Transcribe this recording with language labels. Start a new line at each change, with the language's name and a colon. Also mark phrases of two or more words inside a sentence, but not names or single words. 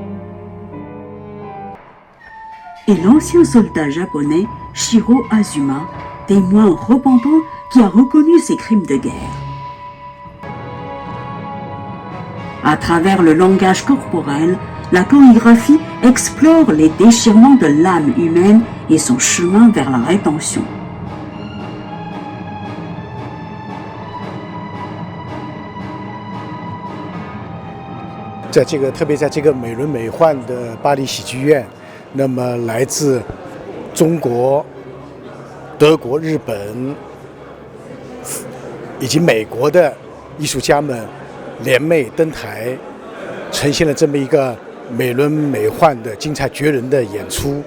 French: Et l'ancien soldat japonais Shiro Azuma, témoin repentant qui a reconnu ses crimes de guerre. À travers le langage corporel, la chorégraphie explore les déchirements de l'âme humaine et son chemin vers la rédemption.
Chinese: 特别在这个美轮美奂的巴黎喜剧院，那么来自中国、德国、日本以及美国的艺术家们联袂登台，呈现了这么一个美轮美奂的精彩绝伦的演出。